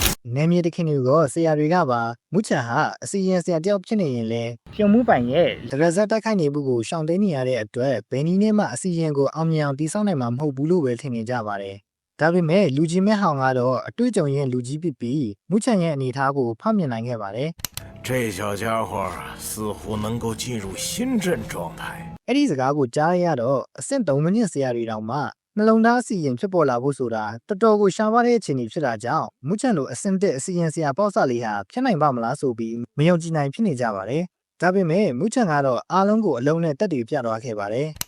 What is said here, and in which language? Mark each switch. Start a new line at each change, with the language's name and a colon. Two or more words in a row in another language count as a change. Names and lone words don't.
Burmese: နေမြေတခင်တွေကဆရာတွေကပါမူချန်ဟာအစီရင်ဆရာတယောက်ဖြစ်နေရင်လဲပြုံမှုပိုင်ရဲ့ဒရဇက်တိုက်ခိုက်နေမှုကိုရှောင်သိမ်းနေရတဲ့အတွက်ဘယ်နည်းနဲ့မှအစီရင်ကိုအောင်မြင်အောင်တည်ဆောက်နိုင်မှာမဟုတ်ဘူးလို့ပဲထင်နေကြပါတယ်ဒါပေမဲ့လူကြီးမဲဟောင်ကတော့အတွေ့အကြုံရဲ့လူကြီးဖြစ်ပြီးမူချန်ရဲ့အနေအထားကိုဖောက်မြင်နိုင်ခဲ့ပါတယ်
Chinese: 这小家伙似乎能够进入新阵状态。
Burmese: အဲ့ဒီစကားကိုကြားရတော့အဆင့်3မိနစ်ဆရာတွေတောင်မှနှလုံးသားအစီရင်ဖြစ်ပေါ်လာဖို့ဆိုတာတော်တော်ကိုရှားပါတဲ့အခြေအနေဖြစ်တာကြောင့်မူချန်လိုအဆင့်1အစီရင်ဆရာပေါ့ဆလေးဟာဖြစ်နိုင်ပါမလားဆိုပြီးမယုံကြည်နိုင်ဖြစ်နေကြပါတယ်ဒါပေမဲ့မူချန်ကတော့အားလုံးကိုအလုံးနဲ့တက်တည်ပြသွားခဲ့ပါတယ်